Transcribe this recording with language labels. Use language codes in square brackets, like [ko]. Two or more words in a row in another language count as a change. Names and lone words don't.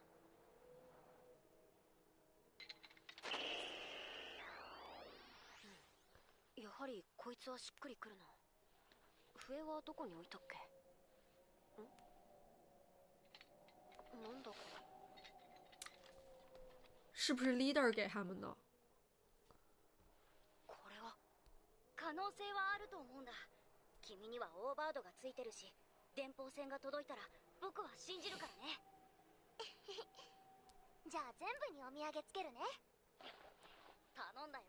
[ja] やはりこいつはしっくりくるな。笛はどこに置いたっけ？なんだこれ。 [zh] 是不是 leader 给他们的？ [ja] これは可能性はあると思うんだ。君にはオーバードがついてるし、電報線が届いたら僕は信じるからね。じゃあ全部にお土産つけるね。頼んだよ。